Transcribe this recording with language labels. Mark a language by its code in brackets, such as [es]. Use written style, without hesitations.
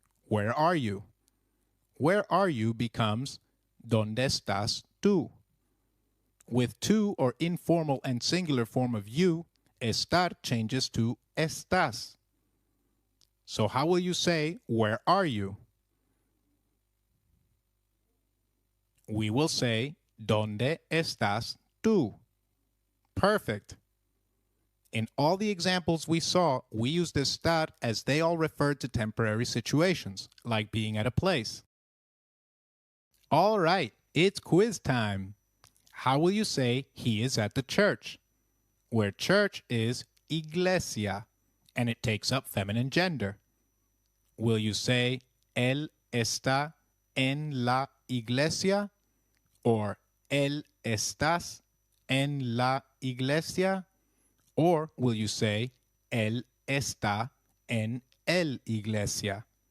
[en] Where are you? Where are you becomes ¿Dónde estás tú? With to or informal and singular form of you, estar changes to estás. So how will you say, where are you? We will say, ¿Dónde estás tú? Perfect. In all the examples we saw, we used estar as they all referred to temporary situations, like being at a place. All right, it's quiz time. How will you say he is at the church? Where church is iglesia, and it takes up feminine gender. [es] Will you say él está en la iglesia? Or él estás en la iglesia? Or will you say él está en el iglesia?